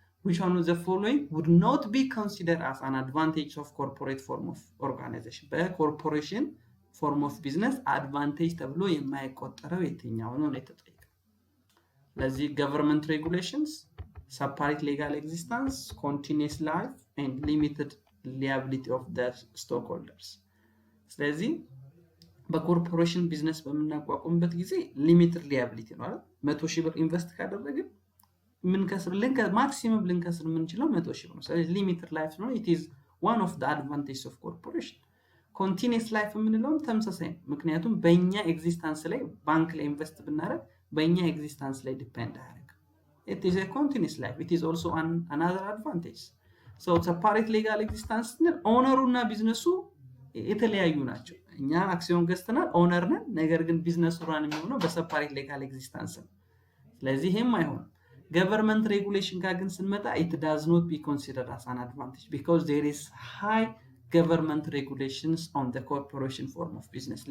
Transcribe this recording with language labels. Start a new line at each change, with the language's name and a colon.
English: Which one of the following would not be considered as an advantage of corporate form of organization?
Amharic: በኮርፖሬሽን form of business advantage ተብሎ የማይቆጠረው የትኛው ነው የተጠየቀው? ለዚህ
English: government regulations, separate legal existence, continuous life and limited liability of the stockholders.
Amharic: ስለዚህ በኮርፖሬሽን ቢዝነስ በምናቋቁምበት ጊዜ ሊሚትድ ሊያቢሊቲ ነው አይደል? 100,000 ብር ኢንቨስት ካደረግን ምን ከስር ማክሲመም ልንከስር የምንችለው 100,000 ነው። ስለዚህ ሊሚትድ ላይፍ ነው።
English: it is one of the advantages of corporation.
Amharic: ኮንቲኒየስ ላይፍ የምንለውም ተመሳሳይ ነው። ምክንያቱም በእኛ ኤግዚስተንስ ላይ ባንክ ላይ ኢንቨስት ብናደርግ በእኛ ኤግዚስተንስ ላይ ዲፔንድ አያደርግም።
English: it is a continuous life. It is also another advantage. so separate legal existence
Amharic: ኦነሩ እና ቢዝነሱ የተለያዩ ናቸው። እኛ አክሲዮን ገዝተናል ኦነር ነን፣ ነገር ግን ቢዝነሱ ራን የሚሆነው በሰፓሬት ሌጋል ኤግዚስተንስ ነው። ስለዚህ ይሄም አይሆንም። ገቨርንመንት ሬጉሌሽን ጋር ግን ስንመጣ
English: it does not be considered as an advantage because there is high government regulations on the corporation form of business.